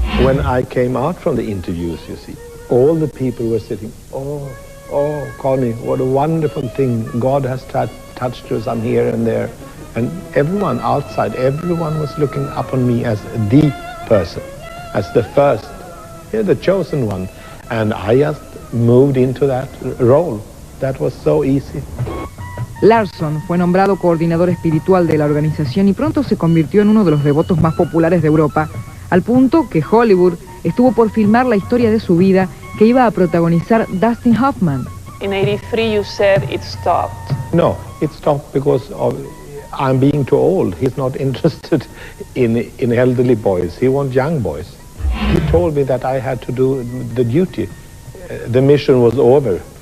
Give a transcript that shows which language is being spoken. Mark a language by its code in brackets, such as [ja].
[en] When I came out from the interviews, you see, all the people were sitting, oh, Connie, what a wonderful thing. God has touched you some here and there. And everyone outside, everyone was looking upon me as the person, as the first, the chosen one. And I just moved into that role. That was so easy. [es] Larson fue nombrado coordinador espiritual de la organización y pronto se convirtió en uno de los devotos más populares de Europa, al punto que Hollywood estuvo por filmar la historia de su vida que iba a protagonizar Dustin Hoffman. [en] In 83 you said it stopped. No, it stopped because I'm being too old. He's not interested in elderly boys. He wants young boys. He told me that I had to do the duty. The mission was over.